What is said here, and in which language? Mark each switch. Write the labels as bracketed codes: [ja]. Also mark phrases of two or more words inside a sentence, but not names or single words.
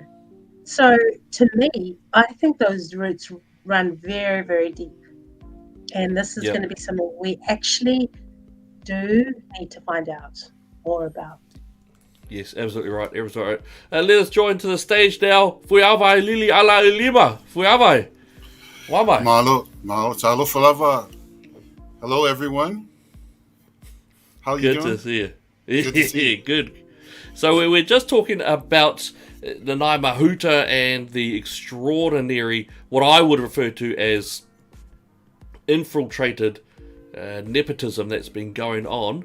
[en] So to me, I think those roots run very, very deep. And this is going to be something we actually do need to find out more about. Yes, absolutely right. Absolutely right. Let us join to the stage now. [sm] Fuiawai Lili ala Lima. Fuiawai. Wamai. Malo talo falava. [en] Hello, everyone. How are you doing? Good to see you. Good to see you. Good. So we're just talking about the Nanaia Mahuta and the extraordinary, what I would refer to as infiltrated nepotism that's been going on.